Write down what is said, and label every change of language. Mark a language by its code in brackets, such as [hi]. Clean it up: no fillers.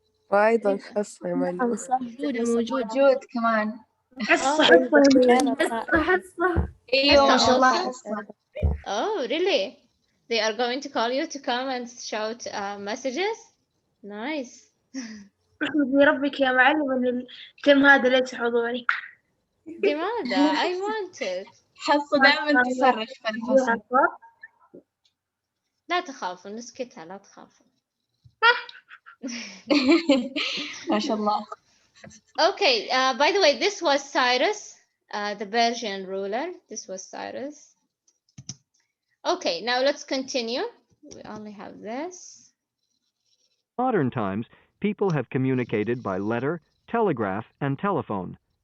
[ar] وأيضا حصة يا معلم. موجود كمان. حصة ايوه ما شاء الله [en] also? [ar] حصة. [en] Oh, really? They are going to call you to come and shout messages? Nice. [ar] احمدي ربك يا معلم ان الترم هذا ليس حضوري. [en] لماذا؟ I want it. [ar] حصة دائما تصرخ في الفصل. لا تخافوا، نسكتها، لا تخافوا. ما شاء الله. [en] Okay, by the way, this was Cyrus, the Persian ruler. This was Cyrus. Okay, now let's continue. We only have this. Modern times, people have communicated by letter, telegraph, and telephone.